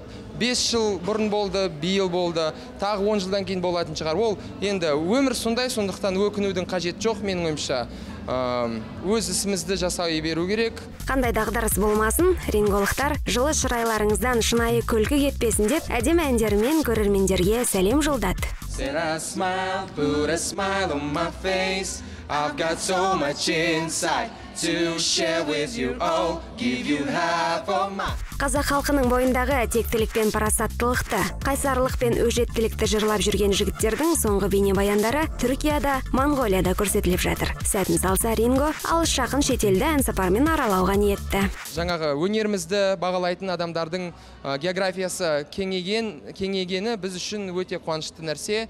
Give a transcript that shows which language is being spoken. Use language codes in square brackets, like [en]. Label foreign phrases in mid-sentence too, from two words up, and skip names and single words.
[kk] 5 жыл бұрын болды, биыл болды, тағы 10 жылдан кейін болатын шығар. Ол енді өмір сондай, сондықтан өкінудің қажет жоқ, менің ойымша. Өз ісімізді жасай беру керек. Қандай дағдарыс болмасын, ринголықтар жылы шырайларыңыздан шынайы күлкі кетпесін деп, әдемі әндерімен көрермендерге сәлем жолдады. [en] I've got so much inside to share with you, oh, give you half of my... [kk] Қазақ халқының бойындағы тектілік пен парасаттылықты, қайсарлық пен өжеттілікті жырлап жүрген жігіттердің соңғы бейнебаяндары Түркияда, Монғолияда көрсетіліп жатыр. Сәтін салса Ринго алыс жақын шетелді ән сапармен аралауға ниетті. Жаңағы өнерімізді бағалайтын адамдардың географиясы кеңейгені біз үшін өте қуанышты нәрсе.